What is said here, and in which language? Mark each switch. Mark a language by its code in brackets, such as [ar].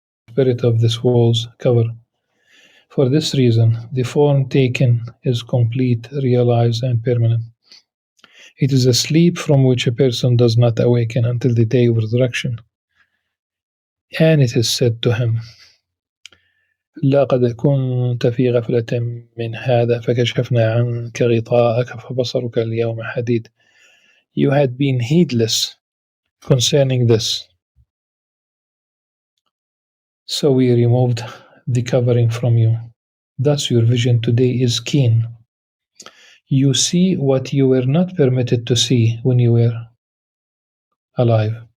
[en] Spirit of this world's cover. For this reason, the form taken is complete, realized, and permanent. It is a sleep from which a person does not awaken until the day of resurrection. [ar] And it is said to him, لقد كنت في غفلة من هذا فكشفنا عنك غطاءك فبصرك اليوم حديد. [en] You had been heedless concerning this. So we removed the covering from you. Thus your vision today is keen. You see what you were not permitted to see when you were alive.